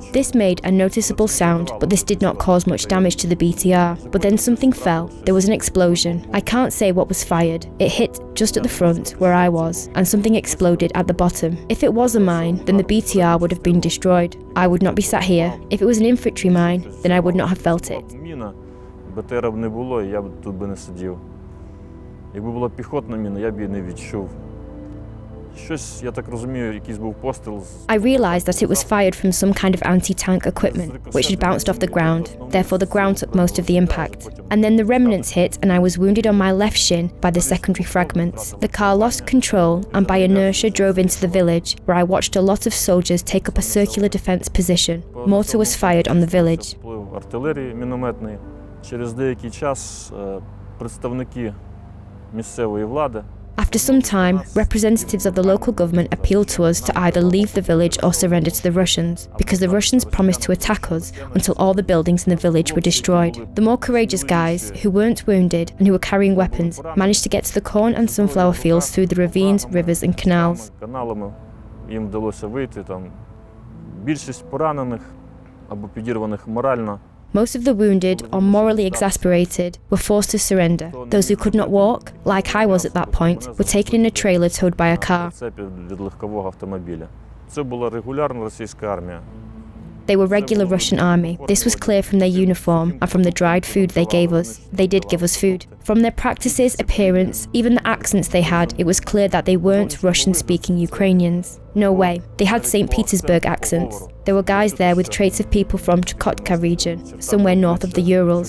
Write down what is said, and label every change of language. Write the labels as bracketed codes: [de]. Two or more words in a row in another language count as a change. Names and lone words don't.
[en] This made a noticeable sound, but this did not cause much damage to the BTR. But then something fell. There was an explosion. I can't say what was fired. It hit just at the front, where I was, and something exploded at the bottom. If it was a mine, then the BTR would have been destroyed. I would not be sat here. If it was an infantry mine, then I would not have felt it. [uk] БТР б не було, і я б тут би не сидів. Якби була піхотна міна, я б її не відчув. Щось, я так розумію, якийсь був постріл. [en] I realized that it was fired from some kind of anti-tank equipment, which had bounced off the ground. Therefore, the ground took most of the impact. And then the remnants hit, and I was wounded on my left shin by the secondary fragments. The car lost control, and by inertia drove into the village, where I watched a lot of soldiers take up a circular defense position. Mortar was fired on the village. [uk] Артилерії мінометної. Через деякий час представники місцевої влади. [en] After some time, representatives of the local government appealed to us to either leave the village or surrender to the Russians, because the Russians promised to attack us until all the buildings in the village were destroyed. The more courageous guys, who weren't wounded and who were carrying weapons, managed to get to the corn and sunflower fields through the ravines, rivers and canals. [uk] Каналами їм вдалося вийти. Там більшість поранених або підірваних морально. [en] Most of the wounded or morally exasperated were forced to surrender. Those who could not walk, like I was at that point, were taken in a trailer towed by a car. [uk] Від легкового автомобіля. Це була регулярна російська армія. [en] They were regular Russian army. This was clear from their uniform and from the dried food they gave us. They did give us food. From their practices, appearance, even the accents they had, it was clear that they weren't Russian-speaking Ukrainians. No way. They had St. Petersburg accents. There were guys there with traits of people from Chukotka region, somewhere north of the Urals.